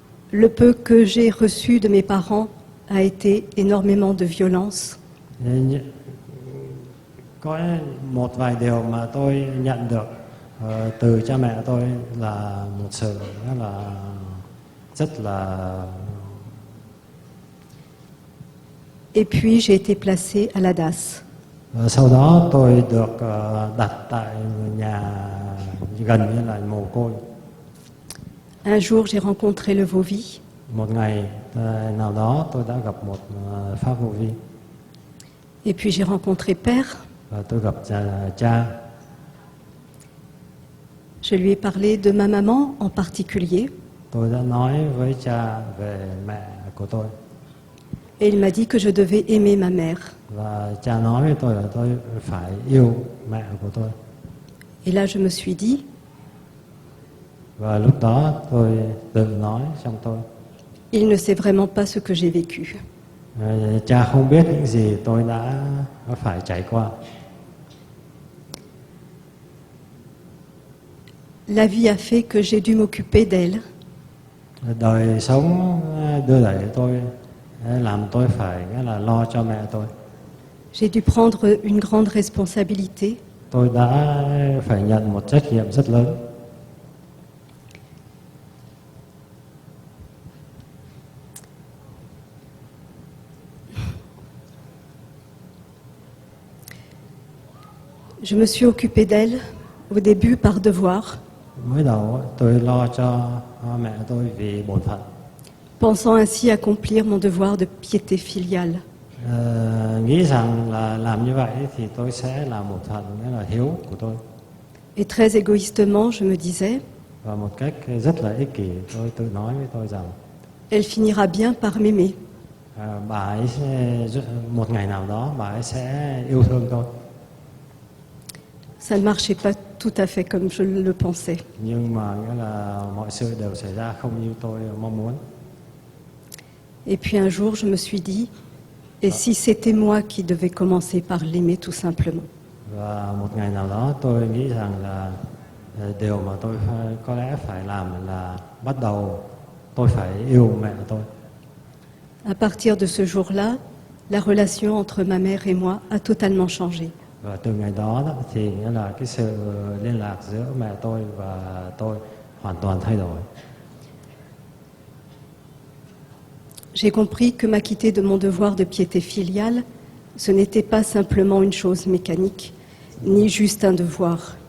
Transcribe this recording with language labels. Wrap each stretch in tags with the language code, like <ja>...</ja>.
<fr>Le peu que j'ai reçu de mes parents a été énormément de violence.</fr> <vi>Có một vài điều mà tôi nhận được từ cha mẹ tôi là một sự là rất là.</vi> <fr>Et puis j'ai été placée à la DAS.</fr> <vi>Sau đó tôi được đặt tại nhà gần như là mồ côi.</vi> <fr>Un jour, j'ai rencontré le Vauvy.</fr> <vi>Một ngày nào đó tôi đã gặp một pháp vô vi.</vi> <fr>Et puis j'ai rencontré Père.</fr> <vi>Và tôi gặp cha.</vi> <fr>Je lui ai parlé de ma maman en particulier.</fr> <vi>Tôi đã nói với cha về mẹ của tôi.</vi> <fr>Et il m'a dit que je devais aimer ma mère.</fr> <vi>Và cha nói với tôi là tôi phải yêu mẹ của tôi.</vi> <fr>Et là, je me suis dit,</fr> <vi>Và lúc đó tôi tự nói trong tôi.</vi> <fr>il ne sait vraiment pas ce que j'ai vécu.</fr> <vi>Cha không biết những gì tôi đã phải trải qua.</vi> <fr>La vie a fait que j'ai dû m'occuper d'elle.</fr> <vi>Đời sống đưa đẩy tôi làm tôi phải là lo cho mẹ tôi.</vi> <fr>J'ai dû prendre une grande responsabilité.</fr> <vi>Tôi đã phải nhận một trách nhiệm rất lớn.</vi> <fr>Je me suis occupée d'elle au début par devoir,</fr> <vi>Mới đầu tôi lo cho mẹ tôi vì bổn phận,</vi> <fr>pensant ainsi accomplir mon devoir de piété filiale.</fr> <vi>nghĩ rằng là làm như vậy thì tôi sẽ là một phần nghĩa là hiếu của tôi.</vi> <fr>Et très égoïstement, je me disais,</fr> <vi>Và một cách rất là ích kỷ tôi tự nói với tôi rằng</vi> <fr>elle finira bien par m'aimer.</fr> <vi>bà ấy một ngày nào đó bà ấy sẽ yêu thương tôi.</vi> <fr>Ça ne marchait pas tout à fait comme je le pensais.</fr> <vi>Nhưng mà nghĩa là mọi sự đều xảy ra không như tôi mong muốn.</vi> <fr>Et puis un jour, je me suis dit, et si c'était moi qui devais commencer par l'aimer tout simplement?</fr> <vi>Và một ngày nào đó tôi nghĩ rằng là điều mà tôi có lẽ phải làm là bắt đầu tôi phải yêu mẹ tôi.</vi> <fr>À partir de ce jour-là, la relation entre ma mère et moi a totalement changé.</fr> <vi>Và từ ngày đó thì nghĩa là cái sự liên lạc giữa mẹ tôi và tôi hoàn toàn thay đổi.</vi> <fr>J'ai compris que m'acquitter de mon devoir de piété filiale, ce n'était pas simplement une chose mécanique, ni juste un devoir.</fr>